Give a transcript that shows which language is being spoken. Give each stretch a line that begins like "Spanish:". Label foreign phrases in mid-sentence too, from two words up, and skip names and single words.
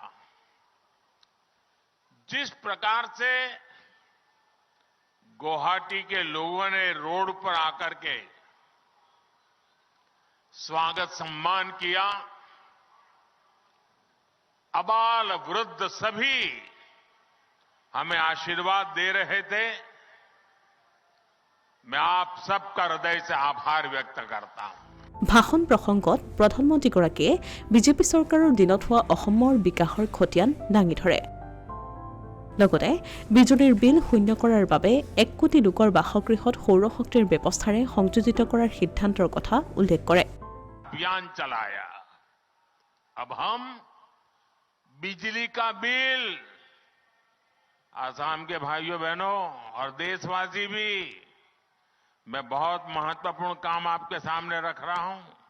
Hindi: जिस प्रकार से गुवाहाटी के लोगों ने रोड पर आकर के स्वागत सम्मान किया। अबाल वृद्ध सभी हमें आशीर्वाद दे रहे थे। मैं आप सबका हृदय से आभार व्यक्त करता हूं।
Assamese: ভাষণ প্ৰসংগত প্ৰধানমন্ত্ৰীগৰাকীয়ে বিজেপি চৰকাৰৰ দিনত হোৱা অসমৰ বিকাশৰ খতিয়ান দাঙি ধৰে। লগতে বিজুলীৰ বিল শূন্য কৰাৰ বাবে 1 কোটি লোকৰ বাসগৃহত সৌৰশক্তিৰ ব্যৱস্থাৰে সংযোজিত কৰাৰ সিদ্ধান্তৰ কথা উল্লেখ কৰে।
Hindi: अभियान चलाया। अब हम बिजली का बिल, आसाम के भाइयों बहनों और देशवासी भी, मैं बहुत महत्वपूर्ण काम आपके सामने रख रहा हूं।